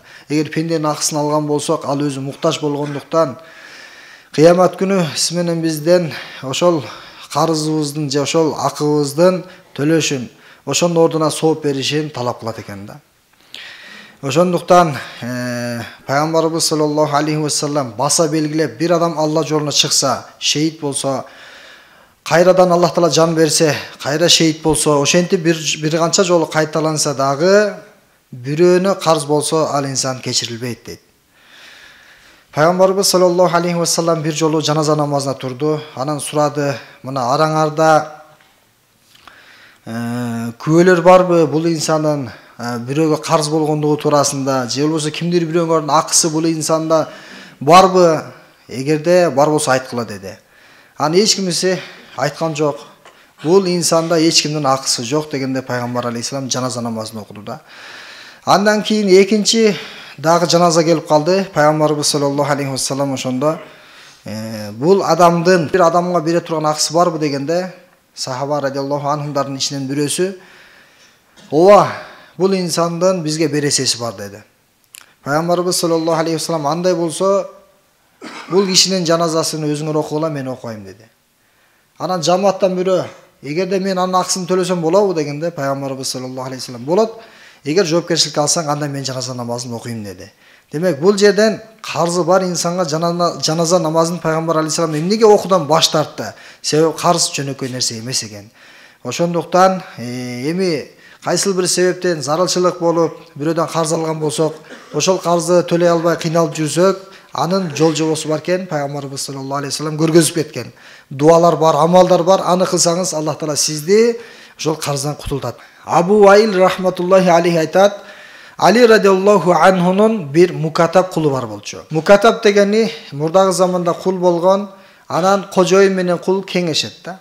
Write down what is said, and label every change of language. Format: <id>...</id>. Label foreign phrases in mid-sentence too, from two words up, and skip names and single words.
<ky>Эгер пенденин акысын алган болсок, ал өзү муктаж болгондуктан кыямат күнү сиз менен бизден ошол карызыбыздын же ошол акыбыздын төлөшүн, ошонун ордуна сооп беришин талап кылат экен да. Ошондуктан пайгамбарыбыз</ky> <ar>صلى الله عليه وسلم</ar> <ky>баса белгилеп, бир адам Алла жолуна чыкса, шейит болсо, кайрадан Аллах Таала жан берсе, кайра шейит болсо, ошентип бир канча жолу кайталанса дагы бирөөнө карз болсо, ал инсан кечирилбейт дейт. Пайгамбарыбыз</ky> <ar>صلى الله عليه وسلم</ar> <ky>бир жолу жаназа намазына турду. Анан сурады: "Мына араңарда күбөлөр барбы бул инсандын бирөөгө карз болгондугу туурасында, же болбосо кимдир бирөөгөрдүн акысы бул инсанда барбы? Эгерде бар болсо айткыла" деди. Аны эч кимиси айткан жок. Бул инсанда эч кимдин акысы жок дегенде пайгамбар алейхиссалам жаназа намазын окуду да. Андан кийин экинчи дагы жаназа келип калды. Пайгамбарыбыз</ky> <ar>صلى الله عليه وسلم</ar> <ky>ошондо бул адамдын бир адамга бере турган акысы барбы дегенде, сахаба радиаллаху анхумдардын ичинен бирөөсү: "Ооба, бул инсандын бизге бересеси бар" деди. Пайгамбарыбыз</ky> <ar>صلى الله عليه وسلم:</ar> <ky>"Андай болсо, бул кишинин жаназасын өзүңөр окугула, мен окуйм" деди. Анан жамааттан бирөө: "Эгерде мен анын акысын төлөсөм болобу?" дегенде пайгамбарыбыз</ky> <ar>صلى الله عليه وسلم:</ar> <ky>"Болот. Эгер жоопкерчиликке алсаң, анда мен жаназа намазын окуйм" деди. Демек, бул жерден карзы бар инсанга жаназа намазын пайгамбар алейхиссалам эмнеге окуудан баш тартты? Себеби карз жөнөкөй нерсе эмес экен. Ошондуктан эми кайсыл бир себептен зарылчылык болуп, бирөөдөн карз алган болсок, ошол карзды төлөй албай кыйналып жүрсөк, анын жол жобосу бар экен. Пайгамбарыбыз</ky> <ar>صلى الله عليه وسلم</ar> <ky>көргөзүп кеткен. Дуалар бар, амалдар бар. Аны кылсаңыз, Аллах Таала сизди ошол карздан кутултат. Абу Ваил</ky> <ar>رحمة الله عليه</ar> <ky>айтат: Али радиаллаху анхунун бир мукатаб кулу бар болчу. Мукатаб дегени мурдагы заманда кул болгон, анан кожоюн менен кул кеңешет да.</ky>